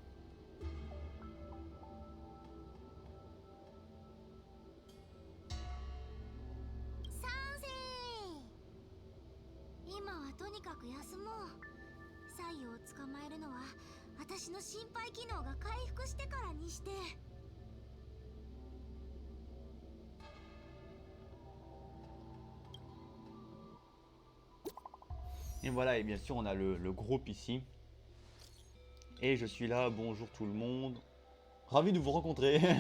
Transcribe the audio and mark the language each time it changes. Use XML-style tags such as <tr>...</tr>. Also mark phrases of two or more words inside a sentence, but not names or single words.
<ja>賛成。今はとにかく休もう。サイを捕まえるのは私の心肺機能が回復してからにして。</ja> <fr>Et voilà, et bien sûr on a le groupe ici. Et je suis là, bonjour tout le monde. Ravi de vous rencontrer.</fr>